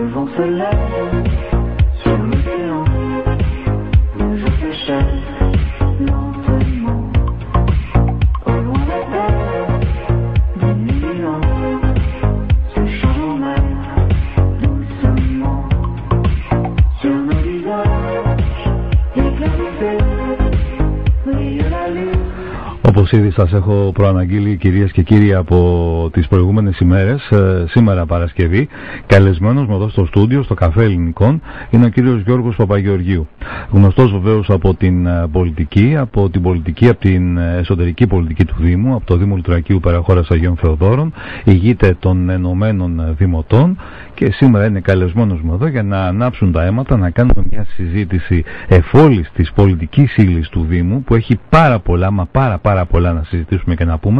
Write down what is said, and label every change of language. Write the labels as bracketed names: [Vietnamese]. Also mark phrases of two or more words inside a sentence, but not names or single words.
[French] se lève sur l'océan, le jour s'échappe lentement. Au loin la terre des millions se change en mer doucement. Sur nos visages éclairés brille la lune. [Greek] Όπως ήδη σας έχω προαναγγείλει, κυρίες και κύριοι, από τις προηγούμενες ημέρες, σήμερα Παρασκευή, καλεσμένος μου εδώ στο στούντιο, στο Καφέ Ελληνικών, είναι ο κύριος Γιώργος Παπαγεωργίου. Γνωστός βεβαίως από την πολιτική, από την εσωτερική πολιτική του Δήμου, από το Δήμο Λιτρακίου Περαχώρας Αγίων Θεοδόρων, ηγείται των Ενωμένων Δημοτών και σήμερα είναι καλεσμένος μου εδώ για να ανάψουν τα αίματα, να κάνουμε μια συζήτηση εφόλης της πολιτικής ύλης του Δήμου, που έχει πάρα πολλά, μα πάρα πολλά να συζητήσουμε και να πούμε.